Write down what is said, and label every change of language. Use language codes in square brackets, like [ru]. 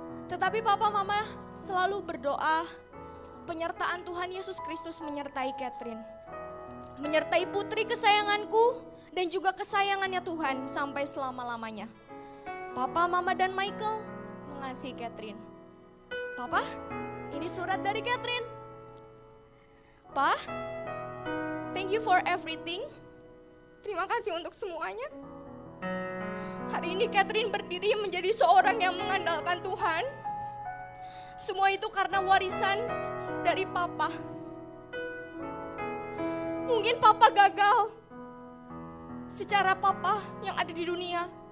[id] Tetapi papa mama selalu berdoa, penyertaan Tuhan Yesus Kristus menyertai Catherine. Menyertai putri kesayanganku dan juga kesayangannya Tuhan sampai selama-lamanya. Papa, mama dan Michael mengasihi Catherine. Papa, ini surat dari Catherine. [en] Pa, thank you for everything. [id] Terima kasih untuk semuanya. Hari ini Catherine berdiri menjadi seorang yang mengandalkan Tuhan. Semua itu karena warisan dari papa. Mungkin papa gagal secara papa yang ada di dunia.